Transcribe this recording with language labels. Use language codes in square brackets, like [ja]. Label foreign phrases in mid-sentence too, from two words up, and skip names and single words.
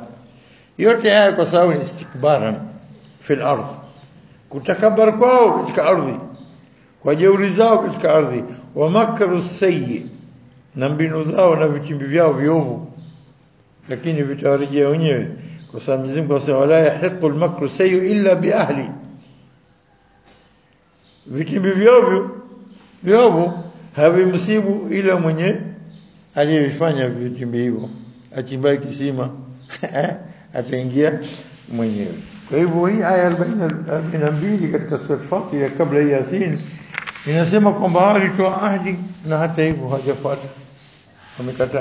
[sw] Yote haya kwa sababu ni [ar] استكبارا في الأرض, [sw] kutakabar kwao katika ardhi, kwa jeuri zao katika ardhi, [ar] ومكر السيئ, [sw] na mbinu zao na vitimbi vyao viovu, lakini vitawarejea wenyewe, kwa sababu Mwenyezi Mungu anasema [ar] ولا يحيق المكر السيئ إلا بأهل. [sw] Vitimbi viovu havimsibu ila mwenye aliyefanya vitimbi hivyo. Achimbaye kisima ataingia mwenyewe. Kwa hivyo hii aya 42 katika sura Fatir kabla ya Yasin inasema kwamba walitoa ahadi na hata hivyo hajafuata, wamekataa.